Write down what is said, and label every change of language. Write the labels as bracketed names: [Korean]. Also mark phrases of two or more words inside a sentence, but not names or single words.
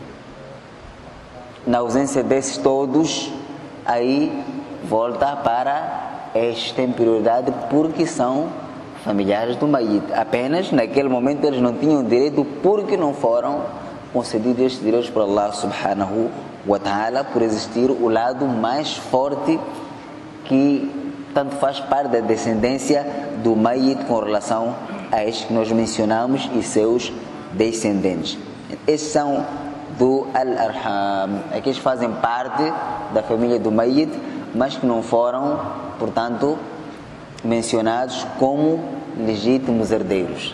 [Portuguese] Na ausência desses todos, aí volta para estes têm prioridade porque são familiares do Mayyit. Apenas naquele momento eles não tinham direito porque não foram concedidos estes direitos por [Arabic] الله سبحانه وتعالى, [Portuguese] por existir o lado mais forte que tanto faz parte da descendência do Mayyit com relação a estes que nós mencionamos e seus descendentes. Esses são do Al-Arham, aqueles que fazem parte da família do Mayyit, mas que não foram, portanto, mencionados como legítimos herdeiros.